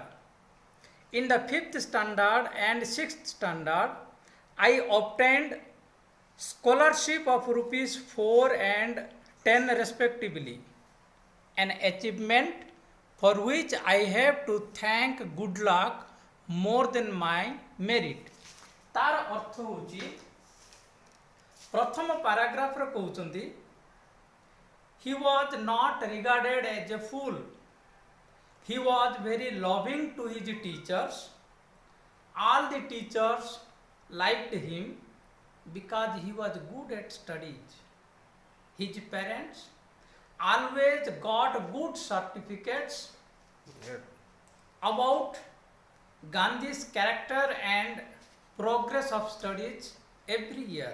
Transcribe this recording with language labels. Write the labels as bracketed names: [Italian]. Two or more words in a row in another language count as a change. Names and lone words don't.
[English] In the fifth standard and sixth standard, I obtained scholarship of rupees 4 and 10 respectively, an achievement for which I have to thank good luck more than my merit. [Odia] ତାର ଅର୍ଥ ହେଉଛି ପ୍ରଥମ ପାରାଗ୍ରାଫ ରେ କହୁଛନ୍ତି [English] he was not regarded as a fool. He was very loving to his teachers. All the teachers liked him because he was good at studies. His parents always got good certificates about Gandhi's character and progress of studies every year.